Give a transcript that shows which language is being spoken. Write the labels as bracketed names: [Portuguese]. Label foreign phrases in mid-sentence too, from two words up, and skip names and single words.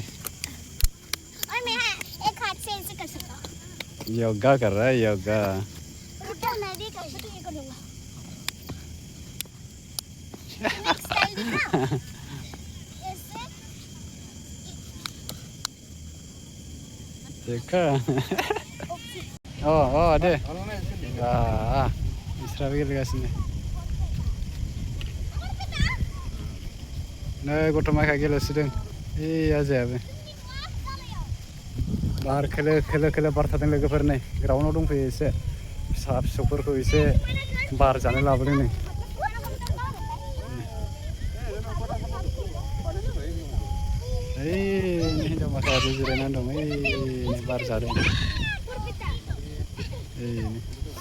[Hindi] और मैं एक हाथ से ऐसे कर सकता हूँ योगा कर रहा है योगा रुको मैं भी कर सकता हूँ ये करूँगा [English] next style [Hindi] दिखा ऐसे देखा दे [Bodo] इसराबो गेलेगासिनो नै गथ' माइखा गेलेसोदों आजायाबो बार [Hindi] खोलो खोलो [Bodo] बारथारदों लोगोफोर नै ग्राउन्डआव दंफैयो एसे फिसा फिसौफोरखौ एसे बार जानो लाबोदों नै हिन्जाव माखायाबो जिरायनानै दं बार जादों